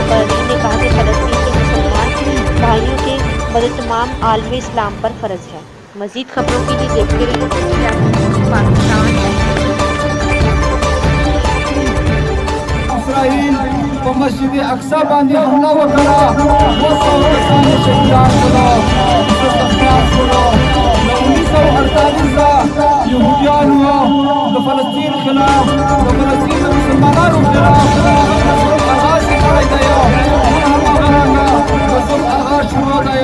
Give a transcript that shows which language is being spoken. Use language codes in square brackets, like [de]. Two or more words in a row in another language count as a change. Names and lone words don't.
[ur] مقررین نے کہا کہ فلسطین کے مسلمان بھائیوں کی مدد تمام عالم اسلام پر فرض ہے۔ مزید خبروں کے لیے دیکھتے رہیے پاکستان۔ [ps] اسرائیل کو مسجد اقصی باندھی حملہ وکړه، 200 کسان شهیدان شول. شروع 1948 یهودیانو د فلسطین خلاف، د فلسطین د مسلمانانو خلاف آغاز کړی دی. نن هم هغه د صلح آغاز شروع دی.